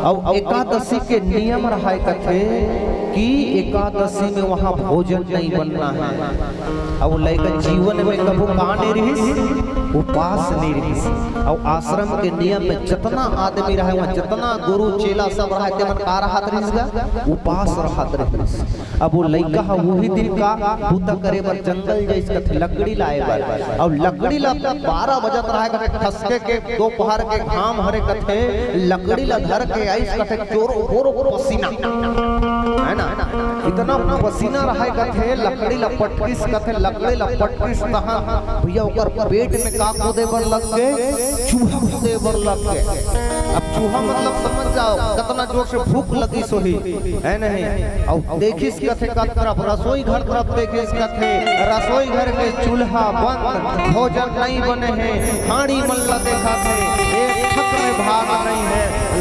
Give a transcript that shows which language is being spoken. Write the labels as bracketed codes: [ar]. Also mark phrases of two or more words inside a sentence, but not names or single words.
[hne] और एकादशी के नियम रहा कथे कि एकादशी में वहाँ भोजन नहीं बनना है। अब लेकर जीवन में कभू कहानी रही उपास नहीं रही। और आश्रम के नियम में जितना आदमी रहे वहाँ जितना गुरु चेला सब रहा तेमन का रहत रही उपास रहत रही। अब वो लड़का वही दिन का भूता करे बर जंगल जैसे कथे लकड़ी लाए बर। और लकड़ी ला 12 बजत रहा कथे खसके के दोपहर के घाम हरे कथे लकड़ी ला धर के आइस कथे चोरो पसीना है ना। इतना पसीना रहा कथे लकड़ी ला पटकिस कथे लकड़ी ला पटकिस तहां भैया ओकर पेट में का कूदे बर लग के चूहा कूदे बर लग के। अब चूहा मतलब समझ जाओ कितना जोर से भूख लगी सोही है नहीं। और देखिस कथे का तरफ रसोई घर तरफ देखिस कथे रसोई घर के चूल्हा बंद, भोजन नहीं बने हैं, हाड़ी मल्ला देखा थे, एक छक में भाग नहीं है।